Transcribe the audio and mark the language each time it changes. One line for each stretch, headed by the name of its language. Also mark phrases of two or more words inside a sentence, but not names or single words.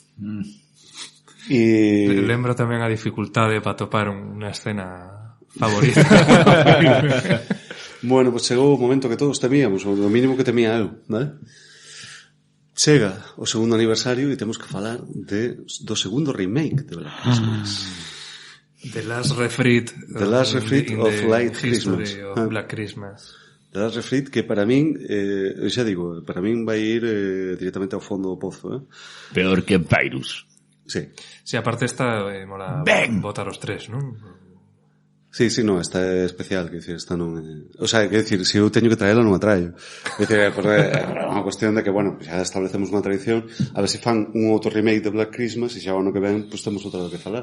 Galician: Lembro tamén a dificultade para topar unha escena favorita. Bueno, pues chegou o momento que todos temíamos, o mínimo que temía eu, vale? Chega o segundo aniversario e temos que falar do segundo remake de Black Christmas. The Last Refrit of Light Christmas. Of Black Christmas. The Last Refrit, que para min, xa digo, para min vai ir directamente ao fondo do pozo. Peor que Virus. Sí. Sí, aparte esta mola botar os 3, non? Sí, no, esta é especial, que decir, esta non é...
Spanish: O sea,
Galician: que decir, se eu teño que traela, non a traio. Que decir, é unha cuestión de que, bueno, xa establecemos unha tradición, a ver se fan un outro remake de Black Christmas, e xa o ano que ven, pues temos outra que falar.